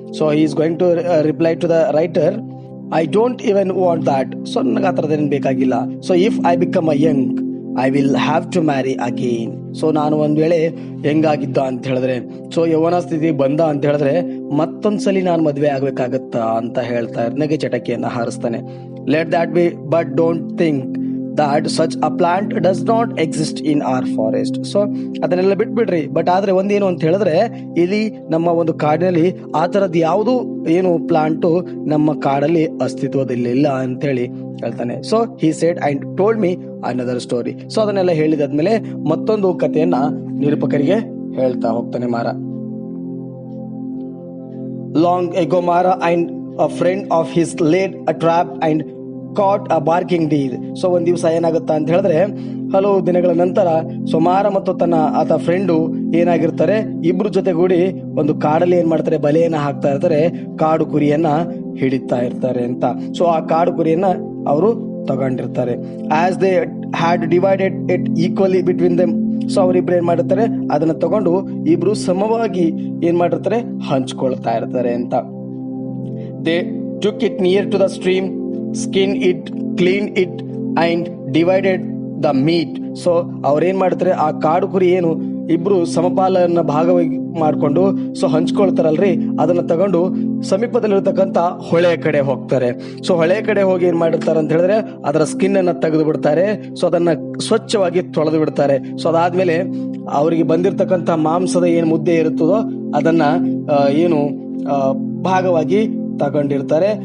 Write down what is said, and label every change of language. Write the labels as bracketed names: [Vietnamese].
[English] So he is going to reply to the writer, I don't even want that. So [Kannada] ನನಗೆ ಆ ಥರದ್ದೇನು ಬೇಕಾಗಿಲ್ಲ. [English] So if I become a young I will have to marry again. [Kannada] So ನಾನು ಒಂದ್ ವೇಳೆ ಹೆಂಗಾಗಿದ್ದ ಅಂತ ಹೇಳಿದ್ರೆ, so ಯೌವನ ಸ್ಥಿತಿ ಬಂದ ಅಂತ ಹೇಳಿದ್ರೆ ಮತ್ತೊಂದ್ಸಲಿ ನಾನು ಮದುವೆ ಆಗ್ಬೇಕಾಗತ್ತಾ ಅಂತ ಹೇಳ್ತಾ ನಗೆ ಚಟಕಿಯನ್ನ ಹಾರಿಸ್ತಾನೆ. [English] Let that be, but don't think that such a plant does not exist in our forest. [Kannada] So ಅದನ್ನೆಲ್ಲ ಬಿಟ್ಬಿಡ್ರಿ. ಬಟ್ ಆದ್ರೆ ಒಂದೇನು ಅಂತ ಹೇಳಿದ್ರೆ, ಇಲ್ಲಿ ನಮ್ಮ ಒಂದು ಕಾಡಿನಲ್ಲಿ ಆ ತರದ್ ಯಾವುದು ಏನು ಪ್ಲಾಂಟು ನಮ್ಮ ಕಾಡಲ್ಲಿ ಅಸ್ತಿತ್ವದಲ್ಲಿಲ್ಲ ಅಂತ ಹೇಳಿ ಹೇಳ್ತಾನೆ. [English] So he said and told me another story. [Kannada] So ಅದನ್ನೆಲ್ಲ ಹೇಳಿದಾದ್ಮೇಲೆ ಮತ್ತೊಂದು ಕಥೆಯನ್ನ ನಿರೂಪಕರಿಗೆ ಹೇಳ್ತಾ ಹೋಗ್ತಾನೆ ಮಾರ. [English] Long ago Mara and a friend of his laid a trap and caught a barking deer. [Kannada] So ಒಂದ್ ದಿವಸ ಏನಾಗುತ್ತಾ ಅಂತ ಹೇಳಿದ್ರೆ, ಹಲವು ದಿನಗಳ ನಂತರ ಮಾರ ಮತ್ತು ಆತ ಫ್ರೆಂಡು ಏನಾಗಿರ್ತಾರೆ, ಇಬ್ರು ಜೊತೆಗೂಡಿ ಒಂದು ಕಾಡಲ್ಲಿ ಏನ್ ಮಾಡ್ತಾರೆ, ಬಲೆಯನ್ನ ಹಾಕ್ತಾ ಇರ್ತಾರೆ, ಕಾಡು ಕುರಿಯನ್ನ ಹಿಡಿತಾ ಇರ್ತಾರೆ ಅಂತ. [English] so [Kannada] ಆ ಕಾಡು ಕುರಿಯನ್ನ ಅವರು ತಗೊಂಡಿರ್ತಾರೆ. [English] As they had divided it equally between them. [Kannada] So ಅವರಿಬ್ರು ಏನ್ ಮಾಡಿರ್ತಾರೆ, ಅದನ್ನ ತಗೊಂಡು ಇಬ್ರು ಸಮವಾಗಿ ಏನ್ ಮಾಡಿರ್ತಾರೆ, ಹಂಚ್ಕೊಳ್ತಾ ಇರ್ತಾರೆ ಅಂತ. [English] They took it near to the stream, skinned it, cleaned it and divided the meat. [Kannada] So ಅವ್ರೇನ್ ಮಾಡ್ತಾರೆ, ಆ ಕಾಡು ಕುರಿ ಏನು ಇಬ್ರು ಸಮಪಾಲನ್ನ ಭಾಗವಾಗಿ ಮಾಡ್ಕೊಂಡು ಸೊ ಹಂಚ್ಕೊಳ್ತಾರಲ್ರಿ, ಅದನ್ನ ತಗೊಂಡು ಸಮೀಪದಲ್ಲಿರ್ತಕ್ಕಂಥ ಹೊಳೆ ಕಡೆ ಹೋಗ್ತಾರೆ. ಸೊ ಹೊಳೆ ಕಡೆ ಹೋಗಿ ಏನ್ ಮಾಡಿರ್ತಾರೆ ಅಂತ ಹೇಳಿದ್ರೆ, ಅದರ ಸ್ಕಿನ್ ಅನ್ನ ತೆಗೆದು ಬಿಡ್ತಾರೆ. ಸೊ ಅದನ್ನ ಸ್ವಚ್ಛವಾಗಿ ತೊಳೆದು ಬಿಡ್ತಾರೆ. ಸೊ ಅದಾದ್ಮೇಲೆ ಅವರಿಗೆ ಬಂದಿರತಕ್ಕಂಥ ಮಾಂಸದ ಏನ್ ಮುದ್ದೆ ಇರುತ್ತದೋ ಅದನ್ನ ಏನು ಭಾಗವಾಗಿ ತಗೊಂಡಿರ್ತಾರೆ.